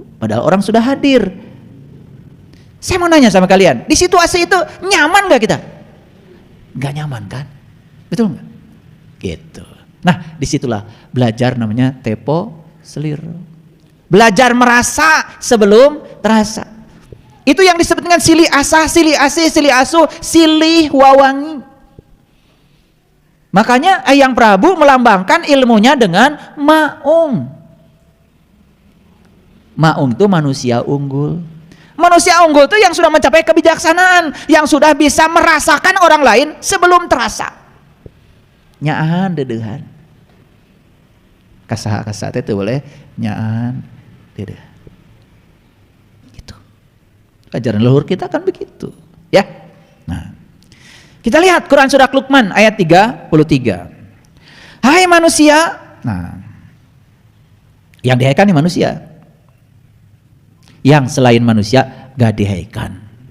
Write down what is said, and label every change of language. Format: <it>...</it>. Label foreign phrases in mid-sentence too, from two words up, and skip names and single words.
<id>Padahal orang sudah hadir. Saya mau nanya sama kalian, di situasi itu nyaman gak kita? Gak nyaman kan? Betul gak? Gitu. Nah disitulah belajar namanya</id> <jv>tepo seliro.</jv> <id>Belajar merasa sebelum terasa. Itu yang disebut dengan</id> <su>silih asah, silih asih, silih asuh, silih wawangi.</su> <id>Makanya Hyang Prabu melambangkan ilmunya dengan maung. Maung itu manusia unggul. Manusia unggul itu yang sudah mencapai kebijaksanaan, yang sudah bisa merasakan orang lain sebelum terasa.</id> <su>Nyaan dedehan.</su> <id>Kasaha itu boleh</id> <su>nyaan dedeh.</su> <id>Gitu. Ajaran leluhur kita kan begitu, ya. Nah, kita lihat Quran surah Luqman ayat 33. Hai manusia, nah, yang dihaikan ini manusia. Yang selain manusia gak dihaikan.</id>